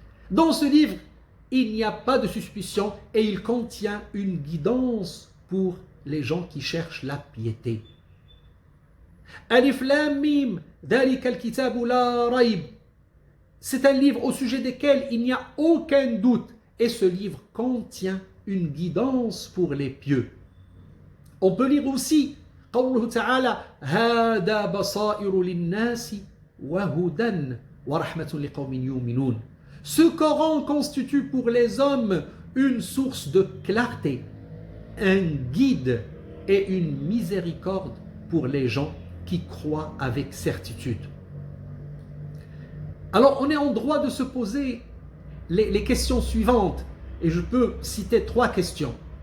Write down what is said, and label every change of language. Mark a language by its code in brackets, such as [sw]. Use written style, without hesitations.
[fr] Dans ce livre, il n'y a pas de suspicion et il contient une guidance pour les gens qui cherchent la piété. [ar] Alif Lam Mim, Dhalika al-kitabu la rayb. [fr] C'est un livre au sujet desquels il n'y a aucun doute. Et ce livre contient une guidance pour les pieux. On peut lire aussi [ar] قوله تعالى هذا بصائر للناس وهدى ورحمة لقوم يؤمنون. [fr] Ce Coran constitue pour les hommes une source de clarté, un guide et une miséricorde pour les gens qui croient avec certitude. Alors on est en droit de se poser les questions suivantes, et je peux citer 3 questions.